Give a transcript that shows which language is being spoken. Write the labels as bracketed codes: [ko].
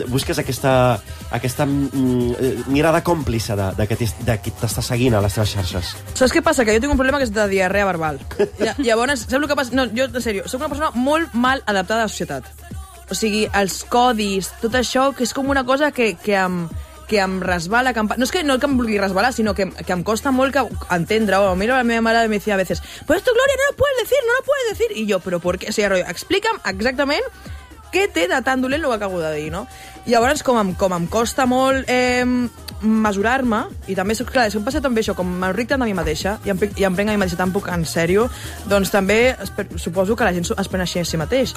[ca] Busques aquesta mirada còmplice de qui t'està seguint a les teves xarxes. Saps què passa? Que jo tinc un problema que és de diarrea verbal. Llavors, saps el que passa? No, jo, en sèrio, soc una persona molt mal adaptada de la societat. O sigui, els codis, tot això, que és com una cosa que em resbala. No és que no que em vulgui resbalar, sinó que em costa molt que entendre. O miro a la meva mare i [es] me decía a veces, pues esto, Gloria, no lo puedes decir, no lo puedes decir. [ca] I jo, però per què? O sigui, explica'm exactament què té de tan dolent el que acabo de dir, no? I llavors, com em costa molt mesurar-me, i també, clar, si em passa també això, com m'enric tant a mi mateixa, i em prenc a mi mateixa tan poc en sèrio, doncs també suposo que la gent es pren així a si mateix.